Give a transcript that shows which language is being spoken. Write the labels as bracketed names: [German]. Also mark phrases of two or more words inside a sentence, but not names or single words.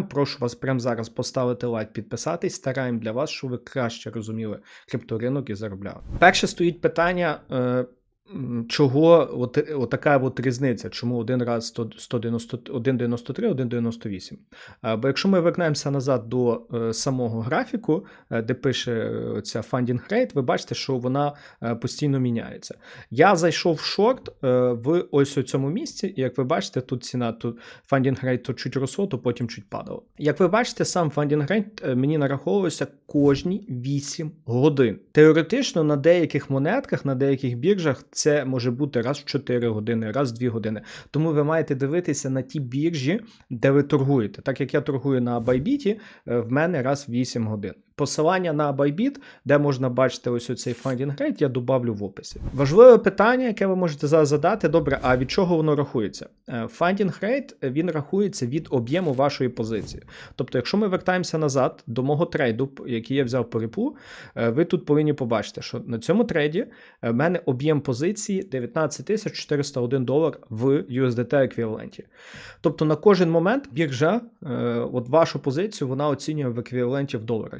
[Ukrainian] Прошу вас прямо зараз поставити лайк, підписатись. Стараємо для вас, щоб ви краще розуміли крипторинок і заробляли. Перше стоїть питання, чого така от різниця, чому один раз 193, 1,98. Бо якщо ми вернемося назад до самого графіку, де пише ця [English] funding rate, [Ukrainian] ви бачите, що вона постійно міняється. Я зайшов в шорт в ось у цьому місці, і як ви бачите, тут ціна, тут [English] funding rate [Ukrainian] то чуть росло, то потім чуть падало. Як ви бачите, сам [English] funding rate [Ukrainian] мені нараховується кожні 8 годин. Теоретично на деяких монетках, на деяких біржах це може бути раз в 4 години, раз в 2 години. Тому ви маєте дивитися на ті біржі, де ви торгуєте. Так як я торгую на Bybit, в мене раз в 8 годин. Посилання на Bybit, де можна бачити ось цей [English] funding rate, [Ukrainian] я добавлю в описі. Важливе питання, яке ви можете зараз задати, добре, а від чого воно рахується? [English] Funding rate, [Ukrainian] він рахується від об'єму вашої позиції. Тобто, якщо ми вертаємося назад до мого трейду, який я взяв по Ripple, ви тут повинні побачити, що на цьому трейді в мене об'єм позиції $19 401 в USDT еквіваленті. Тобто на кожен момент біржа от вашу позицію вона оцінює в еквіваленті в доларах.